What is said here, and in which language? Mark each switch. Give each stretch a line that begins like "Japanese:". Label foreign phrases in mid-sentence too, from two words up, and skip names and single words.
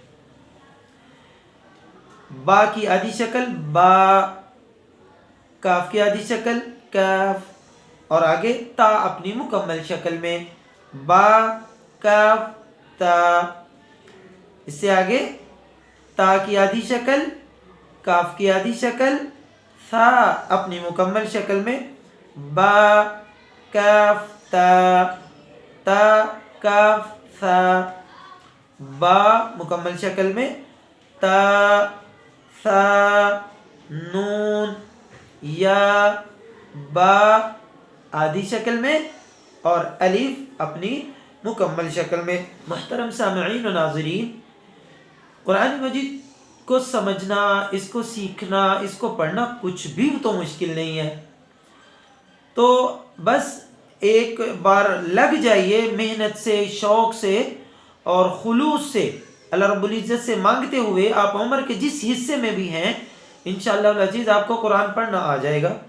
Urdu: با کی آدھی شکل با، کاف کی آدھی شکل کاف، اور آگے تا اپنی مکمل شکل میں با کاف تا. اس سے آگے تا کی آدھی شکل، کاف کی آدھی شکل، ثا اپنی مکمل شکل میں با کاف تا، تا کاف ثا. با مکمل شکل میں تا ثا نون یا با آدھی شکل میں اور الف اپنی مکمل شکل میں. محترم سامعین و ناظرین، قرآن مجید کو سمجھنا، اس کو سیکھنا، اس کو پڑھنا کچھ بھی تو مشکل نہیں ہے. تو بس ایک بار لگ جائیے محنت سے، شوق سے اور خلوص سے،
Arabic: اللہ رب العزت
Urdu: سے مانگتے ہوئے آپ عمر کے جس حصے میں بھی ہیں
Arabic: انشاءاللہ العزیز
Urdu: آپ کو قرآن پڑھنا آ جائے گا.